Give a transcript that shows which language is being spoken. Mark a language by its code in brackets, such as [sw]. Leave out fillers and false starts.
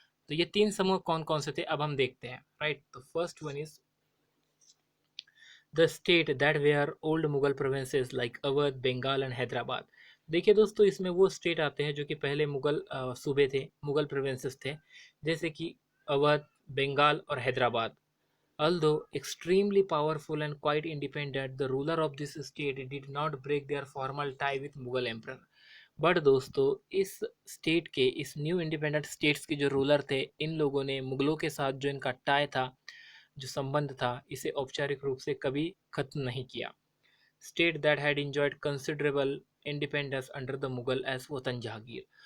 [hi] तो ये 3 समूह कौन कौन से थे अब हम देखते हैं, राइट। तो [en] First one is the state that were old Mughal provinces like Awadh, Bengal and Hyderabad. [hi] देखिए दोस्तों, इसमें वो स्टेट आते हैं जो कि पहले मुगल सूबे थे, मुगल प्रोविंसेस थे, जैसे कि अवध, बंगाल और Hyderabad. [en] Although extremely powerful and quite independent, the ruler of this state did not break their formal tie with Mughal emperor. [hi] But दोस्तों, इस स्टेट के, इस न्यू इंडिपेंडेंट स्टेट्स के जो रूलर थे, इन लोगों ने मुगलों के साथ जो इनका टाई था, जो संबंध था, इसे औपचारिक रूप से कभी खत्म नहीं किया। [en] State that had enjoyed considerable independence under the Mughal age वतन जहांगीर।